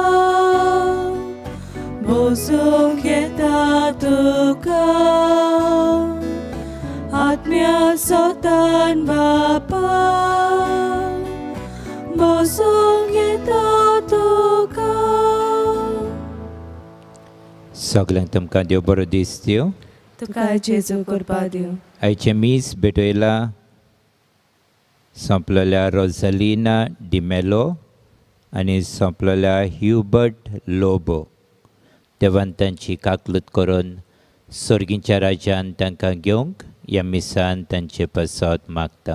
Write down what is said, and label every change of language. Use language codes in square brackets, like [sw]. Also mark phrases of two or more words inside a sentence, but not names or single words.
[kok] Bosung yeta tuka Atmya sultan Bapa Bosung yeta tuka सगळ्यांक तुमकां देव बरो दीस दिवं. तुका जेजू करपा दिवं. आयचे मीस भेटयला सोंपलेल्या रोझलिना डिमेलो आनी सोंपलेल्या ह्युबर्ट लोबो देवान तांची काकलूत करून सर्गीच्या राज्यान तांकां घेवंक ह्या मिसान तांचे पासत मागता.